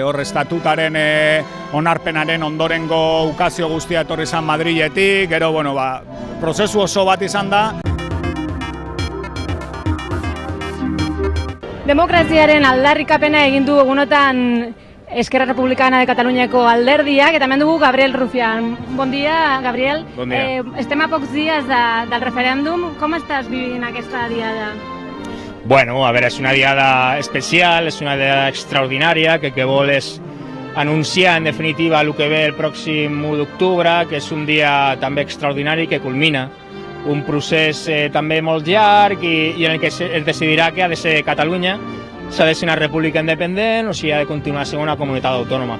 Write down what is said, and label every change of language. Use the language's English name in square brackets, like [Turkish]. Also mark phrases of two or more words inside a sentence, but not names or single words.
[Basque] Hor estatutaren onarpenaren ondorengo ukazio guztia etorri izan Madriletik, gero, bueno, prozesu oso bat izan da. Demokraziaren aldarrikapena egin du egunotan Esquerra Republicana de Cataluñako alderdiak, eta hemen dugu Gabriel Rufián. [Catalan] Bon dia, Gabriel. Bon dia. Estem a pocs dies del referèndum. Com estàs vivint aquesta diada? Bueno, a veure, és una diada especial, és una diada extraordinària, que vol és anunciar en definitiva el que ve el pròxim 1 d'octubre, que és un dia també extraordinari que culmina un procés també molt llarg i en el que es decidirà que ha de ser Catalunya, s'ha de ser una república independent o si ha de continuar sent una comunitat autònoma.